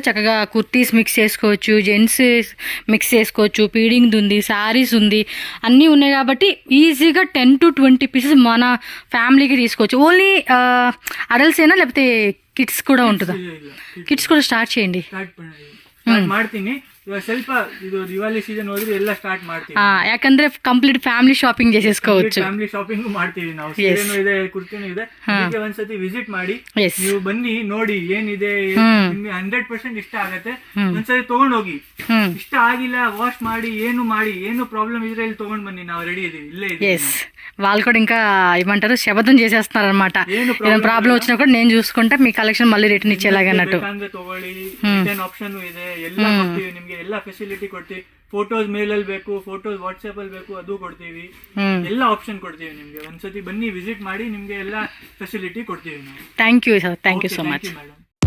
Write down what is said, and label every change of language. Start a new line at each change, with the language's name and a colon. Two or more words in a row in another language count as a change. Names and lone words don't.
Telugu: చక్కగా కుర్తీస్ మిక్స్ చేసుకోవచ్చు, జెంట్స్ మిక్స్ చేసుకోవచ్చు, పీడింగ్ ఉంది, శారీస్ ఉంది, అన్నీ ఉన్నాయి కాబట్టి ఈజీగా 10 to 20 పీసెస్ మన ఫ్యామిలీకి తీసుకోవచ్చు.
English: only adults
Telugu: ఏనా లేకపోతే కిడ్స్ కూడా ఉంటుందా? కిడ్స్ కూడా స్టార్ట్ చేయండి.
Kannada: ಮಾಡ್ತೀನಿ ಇವಾಗ ಸ್ವಲ್ಪ ಇದು ದಿವಾಲಿ ಸೀಸನ್ ಹೋದ್ರೆ ಎಲ್ಲ ಸ್ಟಾರ್ಟ್ ಮಾಡ್ತೀವಿ. ಯಾಕಂದ್ರೆ
English: complete family shopping
Kannada: చేసేసుకోవచ్చు.
English: family shopping
Kannada: ಮಾಡ್ತೀವಿ ನಾವು. ಸೀರೆನೂ ಇದೆ, ಕುರ್ತಿನೂ ಇದೆ. ಅದಕ್ಕೆ ಒಂದ್ಸತಿ ವಿಸಿಟ್ ಮಾಡಿ ನೀವು ಬನ್ನಿ, ನೋಡಿ ಏನಿದೆ, ನಿಮ್ಗೆ 100% ಇಷ್ಟ ಆಗತ್ತೆ. ಒಂದ್ಸತಿ ತಗೊಂಡ್ ಹೋಗಿ. ಇಷ್ಟ ಆಗಿಲ್ಲ ವಾಶ್ ಮಾಡಿ ಏನು ಪ್ರಾಬ್ಲಮ್ ಇದ್ರೆ ಇಲ್ಲಿ ತಗೊಂಡ್ ಬನ್ನಿ, ನಾವು ರೆಡಿ ಇದೀವಿ, ಇಲ್ಲೇ ಇದೀವಿ.
Telugu: వాళ్ళు కూడా ఇంకా ఏమంటారు శబదం చేసేస్తున్నారు అనమాట. ఏదైనా ప్రాబ్లం వచ్చినా కూడా నేను చూసుకుంటే మీ కలెక్షన్ మళ్ళీ రిటర్న్ ఇచ్చేలాగా అన్నట్టు.
Kannada: ತಗೊಳ್ಳಿ,
English: return option
Kannada: ಇದೆ, ಎಲ್ಲ ಕೊಡ್ತೀವಿ ನಿಮ್ಗೆ, ಎಲ್ಲ ಫೆಸಿಲಿಟಿ ಕೊಡ್ತೀವಿ.
English: photos mail
Kannada: ಅಲ್ಲಿ ಬೇಕು,
English: photos WhatsApp
Kannada: ಅಲ್ಲಿ ಬೇಕು, ಅದು ಕೊಡ್ತೀವಿ. ಎಲ್ಲ ಆಪ್ಷನ್ ಕೊಡ್ತೀವಿ ನಿಮ್ಗೆ. ಒಂದ್ಸತಿ ಬನ್ನಿ, ವಿಸಿಟ್ ಮಾಡಿ, ನಿಮ್ಗೆ ಎಲ್ಲ ಫೆಸಿಲಿಟಿ ಕೊಡ್ತೀವಿ ನಾವು.
English: Thank you sir, thank you so much.